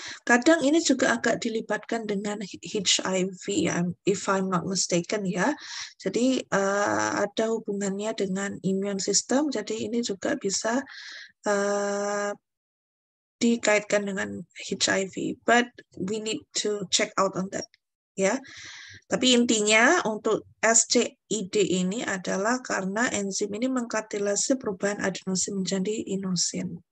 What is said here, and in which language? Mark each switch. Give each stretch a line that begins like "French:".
Indonesian: Kadang ini juga agak dilibatkan dengan HIV,
English: if I'm not mistaken
Indonesian: ya. Jadi ada hubungannya dengan immune system. Jadi ini juga bisa dikaitkan dengan HIV.
English: But we need to check out on that.
Indonesian: Ya. Tapi intinya untuk SCID ini adalah karena enzim ini mengkatalise perubahan adenosin menjadi inosin.